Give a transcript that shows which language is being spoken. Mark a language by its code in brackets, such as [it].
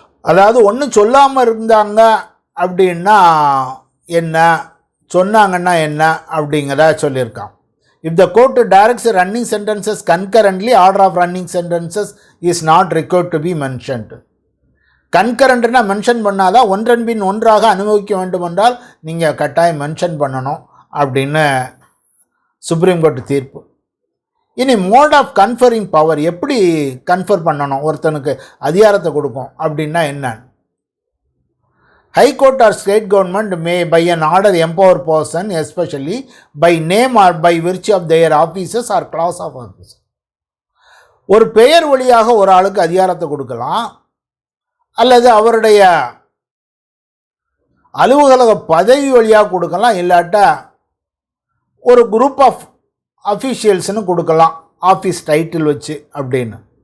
[ta] அதாவது ஒன்றும் சொல்லாமல் இருந்தாங்க அப்படின்னா என்ன, சொன்னாங்கன்னா என்ன அப்படிங்கிறத சொல்லியிருக்கான். [en] If the court directs running sentences concurrently, order of running sentences is not required to be mentioned. [ta] கன்கரண்ட்னா mention பண்ணாதான் ஒன்றன் பின் ஒன்றாக அனுபவிக்க வேண்டும் என்றால் நீங்கள் கட்டாயம் மென்ஷன் பண்ணணும் அப்படின்னு சுப்ரீம் கோர்ட் தீர்ப்பு. இனி மோட் ஆஃப் கன்ஃபரிங் பவர், எப்படி கன்ஃபர் பண்ணணும், ஒருத்தனுக்கு அதிகாரத்தை கொடுக்கும் அப்படின்னா என்ன? [en] High Court or state government may by an order empower person, especially by name or by virtue of their offices or class of office. [ta] ஒரு பெயர் வழியாக ஒரு ஆளுக்கு அதிகாரத்தை கொடுக்கலாம், அல்லது அவருடைய அலுவலக பதவி வழியாக கொடுக்கலாம், இல்லாட்டா ஒரு குரூப் ஆஃப் அஃபீஷியல்ஸ்னு கொடுக்கலாம், ஆஃபீஸ் டைட்டில் வச்சு அப்படின்னு.